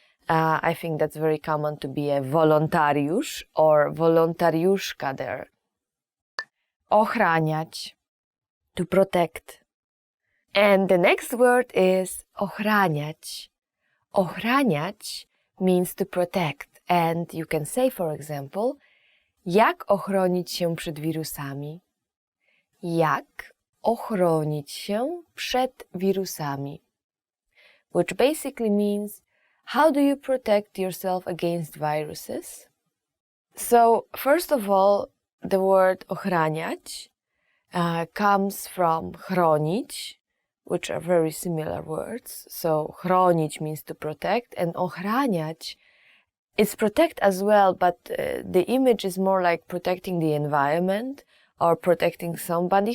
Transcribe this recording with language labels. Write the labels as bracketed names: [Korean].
[English] I think that's very common to be a wolontariusz or wolontariuszka there. Ochraniać, to protect. And the next word is ochraniać. Ochraniać means to protect. And you can say, for example, [Polish] jak ochronić się przed wirusami? Jak ochronić się przed wirusami? [English] Which basically means, how do you protect yourself against viruses? So, first of all, the word ochraniać comes from chronić, which are very similar words. So chronić means to protect, and ochraniać, it's protect as well, but the image is more like protecting the environment or protecting somebody.